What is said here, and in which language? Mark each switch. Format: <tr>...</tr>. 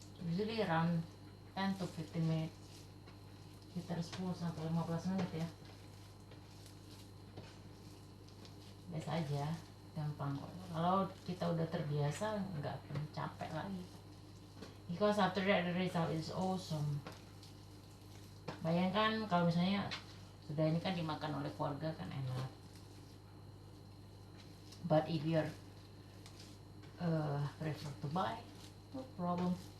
<en>Usually around 10 to 15 minutes,</en> <id>sekitar 10 sampai 15 menit ya. Biasa aja, gampang. Kalau kita udah terbiasa, nggak akan capek lagi.</id> <en>Because after that the result is awesome.</en> <id>Bayangkan kalau misalnya sudah ini kan dimakan oleh keluarga kan enak.</id> <en>But if you're prefer to buy, no problem.</en>